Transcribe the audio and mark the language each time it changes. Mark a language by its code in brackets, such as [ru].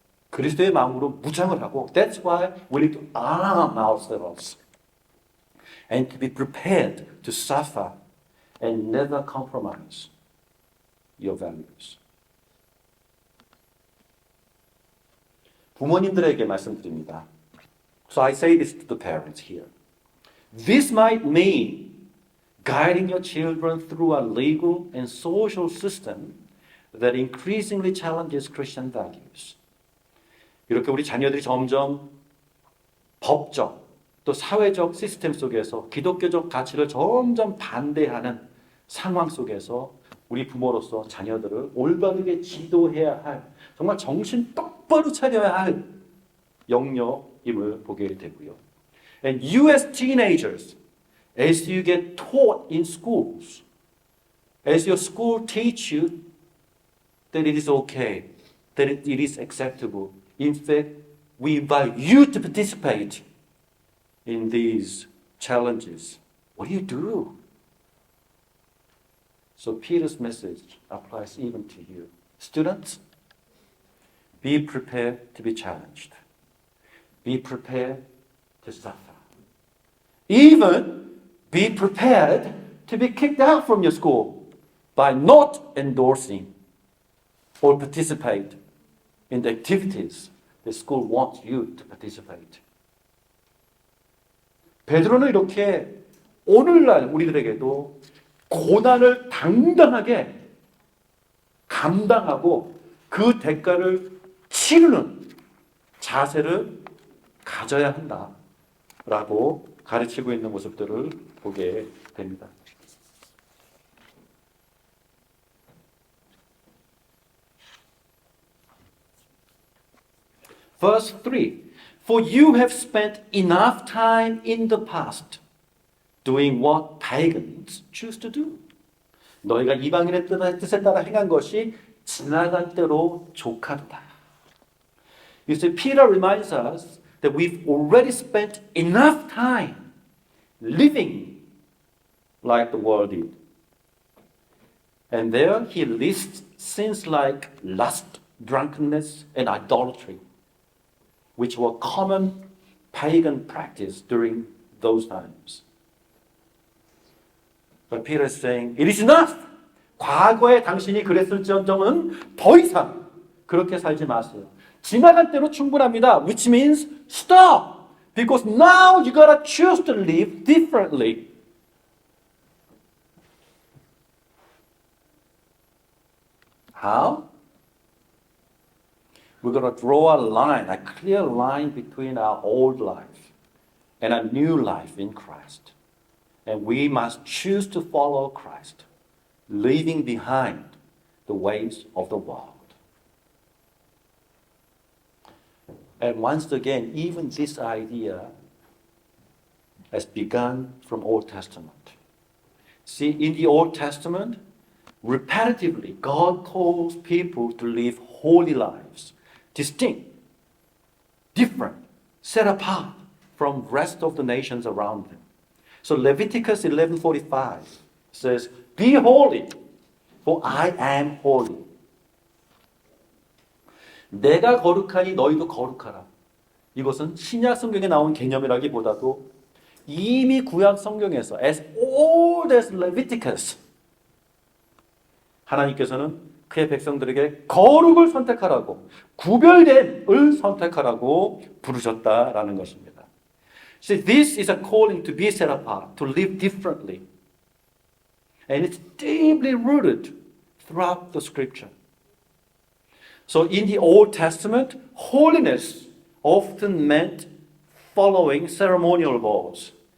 [ko] 그리스도의 마음으로 무장을 하고, [en] that's why we need to arm ourselves and to be prepared to suffer and never compromise your values. [ko] 부모님들에게 말씀드립니다. [en] So I say this to the parents here. This might mean guiding your children through a legal and social system that increasingly challenges Christian values. [ko] 이렇게 우리 자녀들이 점점 법적 또 사회적 시스템 속에서 기독교적 가치를 점점 반대하는 상황 속에서 우리 부모로서 자녀들을 올바르게 지도해야 할, 정말 정신 똑바로 차려야 할 영역임을 보게 되고요. [en] And you as teenagers, as you get taught in schools, as your school teach you that it is okay, that it is acceptable. In fact, we invite you to participate in these challenges. What do? So Peter's message applies even to you. Students, be prepared to be challenged. Be prepared to suffer. Even be prepared to be kicked out from your school by not endorsing or participate in the activities the school wants you to participate. [ko] 베드로는 이렇게 오늘날 우리들에게도 고난을 당당하게 감당하고 그 대가를 치르는 자세를 가져야 한다라고 가르치고 있는 모습들을 보게 됩니다. [en] Verse 3. For you have spent enough time in the past doing what pagans choose to do. [ko] 너희가 이방인의 뜻에 따라 행한 것이 지나간 때로 족하도다. [en] You see, Peter reminds us that we've already spent enough time living like the world did. And there he lists sins like lust, drunkenness, and idolatry, which were common pagan practice during those times. But Peter is saying, it is enough! [ko] 과거에 당신이 그랬을지언정은 더 이상 그렇게 살지 마세요. 지나간 때로 충분합니다. [en] Which means stop! Because now you gotta choose to live differently. How? We're going to draw a line, a clear line between our old life and a new life in Christ. And we must choose to follow Christ, leaving behind the ways of the world. And once again, even this idea has begun from Old Testament. See, in the Old Testament, repetitively, God calls people to live holy lives, distinct, different, set apart from the rest of the nations around them. So Leviticus 11:45 says, "Be holy, for I am holy." [ko] 내가 거룩하니 너희도 거룩하라. 이것은 신약 성경에 나온 개념이라기보다도 이미 구약 성경에서 [en] as old as Leviticus [ko] 하나님께서는 그의 백성들에게 거룩을 선택하라고, 구별됨을 선택하라고 부르셨다라는 것입니다. [en] See, this is a calling to be set apart, to live differently. And it's deeply rooted throughout the scripture. So in the Old Testament, holiness often meant following ceremonial laws.